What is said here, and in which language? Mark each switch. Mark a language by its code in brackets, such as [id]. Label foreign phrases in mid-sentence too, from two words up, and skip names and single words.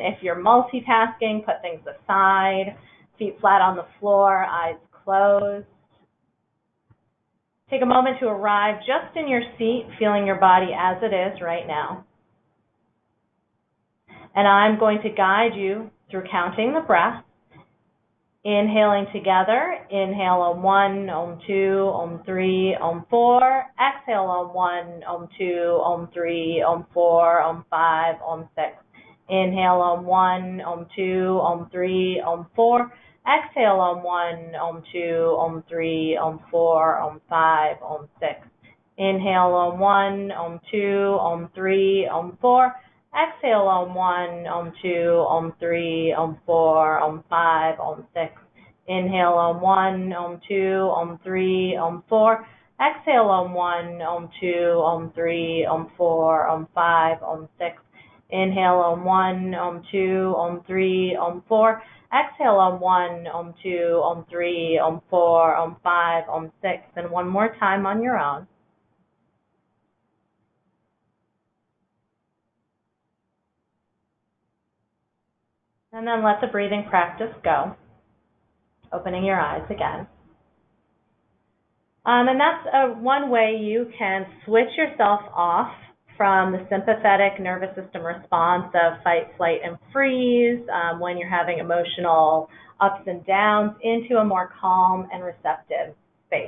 [en] If you're multitasking, put things aside, feet flat on the floor, eyes closed. Take a moment to arrive just in your seat, feeling your body as it is right now. And I'm going to guide you through counting the breath. Inhaling together, inhale on 1, on 2, on 3, on 4. Exhale on 1, on 2, on 3, on 4, on 5, on 6. Inhale on 1, on 2, on 3, on 4. Exhale on 1, on 2, on 3, on 4, on 5, on 6. Inhale on 1, on 2, on 3, on 4. Exhale on 1, on 2, on 3, on 4, on 5, on 6. Inhale on 1, on 2, on 3, on 4. Exhale, Om 1, Om 2, Om 3, Om 4, Om 5, Om 6. Inhale, Om 1, Om 2, Om 3, Om 4. Exhale, Om 1, Om 2, Om 3, Om 4, Om 5, Om 6. And one more time on your own. And then let the breathing practice go, opening your eyes again. And that's one way you can switch yourself off from the sympathetic nervous system response of fight, flight, and freeze when you're having emotional ups and downs into a more calm and receptive space.